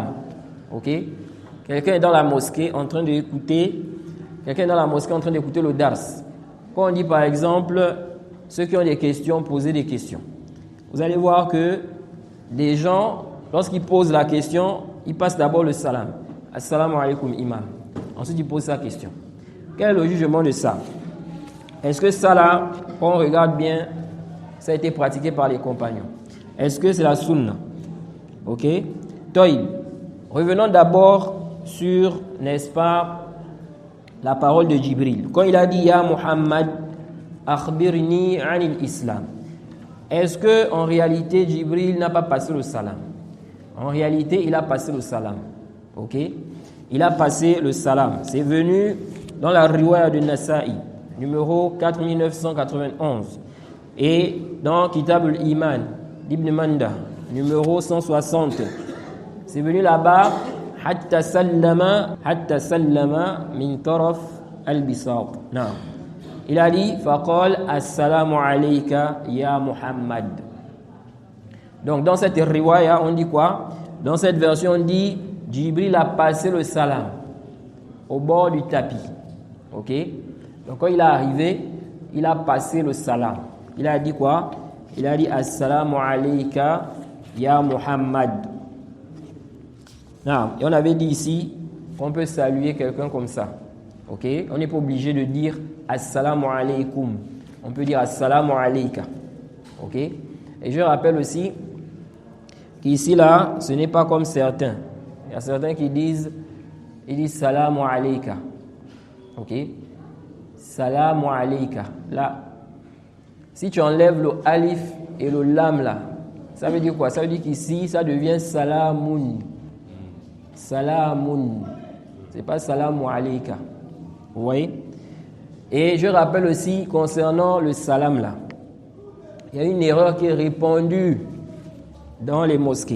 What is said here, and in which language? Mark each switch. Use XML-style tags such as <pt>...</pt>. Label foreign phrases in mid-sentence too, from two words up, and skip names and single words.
<fr>Ok? Quelqu'un est dans la mosquée en train d'écouter le dars. Quand on dit par exemple, ceux qui ont des questions, posez des questions. Vous allez voir que les gens, lorsqu'ils posent la question, ils passent d'abord le salam.</fr> <ar>السلام عليكم إمام.</ar> <fr>Ensuite, ils posent sa question. Quel est le jugement de ça? Est-ce que ça là, quand on regarde bien, ça a été pratiqué par les compagnons? Est-ce que c'est la sunna? Ok? Toïb. Revenons d'abord sur, n'est-ce pas, la parole de Jibril. Quand il a dit</fr> <ar>يا محمد، أخبرني عن الإسلام.</ar> <fr>Est-ce que en réalité Jibril n'a pas passé le salam? En réalité, il a passé le salam. Ok? Il a passé le salam. C'est venu dans la riwaya de Nasa'i, numéro 4991. Et dans Kitab al-Iman d'Ibn Manda, numéro 160. C'est venu là-bas,</fr> <ar>حتى سلم من طرف البساط.</ar> <fr>Non. Il a dit,</fr> <ar>فقال السلام عليك يا محمد.</ar> <fr>Donc dans cette riwaya, on dit quoi? Dans cette version, on dit, Jibril a passé le salam au bord du tapis. Ok? Donc quand il est arrivé, il a passé le salam. Il a dit quoi? Il a dit</fr> <ar>السلام عليك يا محمد.</ar> <fr>Non. Et on avait dit ici qu'on peut saluer quelqu'un comme ça. Ok? On n'est pas obligé de dire</fr> <ar>السلام عليكم.</ar> <fr>On peut dire</fr> <ar>السلام عليك.</ar> <fr>Ok? Et je rappelle aussi qu'ici là, ce n'est pas comme certains. Il y a certains qui disent</fr> <ar>سلام عليك. Ok? سلام عليك.</ar> <fr>Là, si tu enlèves le alif et le lam là, ça veut dire quoi? Ça veut dire qu'ici, ça devient salamun. Salamun. C'est pas</fr> <ar>سلام عليك.</ar> <fr>Vous voyez? Et je rappelle aussi concernant le salam là, il y a une erreur qui est répandue dans les mosquées.</fr>